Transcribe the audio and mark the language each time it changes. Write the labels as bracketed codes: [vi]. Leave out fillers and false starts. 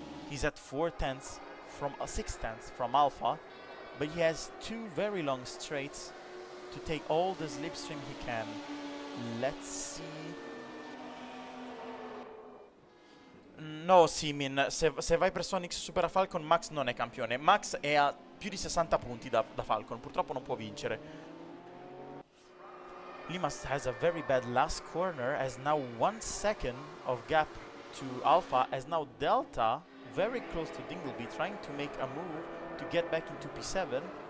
[en] He's at 4/10 from 6/10 from Alpha, but he has 2 very long straights to take all the slipstream he can. Let's see. [it] No, Simin, se Vipersonics supera Falcon, Max non è campione. Max è a più di 60 punti da Falcon, purtroppo non può vincere. [en] Limas has a very bad last corner, as now 1 second of gap to Alpha, as now Delta very close to Dingleby, trying to make a move to get back into P7.